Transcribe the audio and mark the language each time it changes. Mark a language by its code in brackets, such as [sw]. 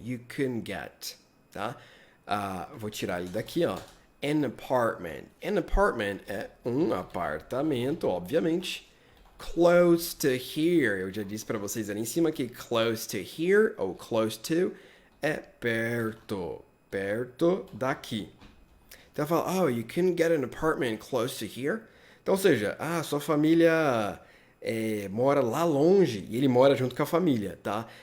[en] You couldn't get, [pt] tá? Vou tirar ele daqui, ó. [en] An apartment. An apartment [pt] é um apartamento, obviamente. [en] Close to here. [pt] Eu já disse para vocês ali em cima que [en] close to here [pt] ou close to é perto. Perto daqui. Então fala, [en] oh, you couldn't get an apartment close to here? [pt] Então, ou seja, sua família mora lá longe e ele mora junto com a família, tá?